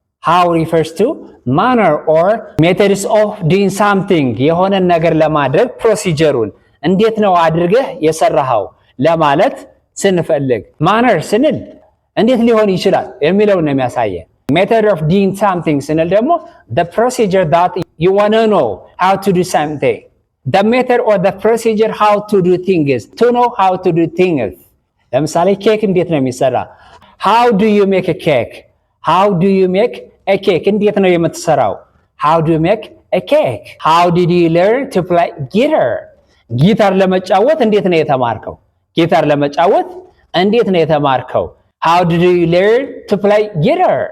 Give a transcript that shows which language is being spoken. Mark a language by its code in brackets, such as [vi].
[en] how refers to manner or methods of doing something. [am] የሆነን ነገር ለማድረግ ፕሮሲጀሩን እንዴት ነው አድርገህ የሰራኸው ለማለት ስንፈልግ manner ስንል እንዴት ሊሆን ይችላል የሚለውን ነው የሚያሳየን። [en] method of doing something [am] ስንል ደግሞ [en] the procedure that you want to know how to do something. the method or the procedure how to do things. to know how to do things. [am] ለምሳሌ ኬክ እንዴት ነው የሚሰራ? [en] how do you make a cake? how do you make a cake? [am] እንዴት ነው የምትሰራው? [en] how do you make a cake? how did you learn to play guitar? [am] ጊታር ለመጫወት እንዴት ነው የተማርከው? ጊታር ለመጫወት እንዴት ነው የተማርከው? [en] how did you learn to play guitar?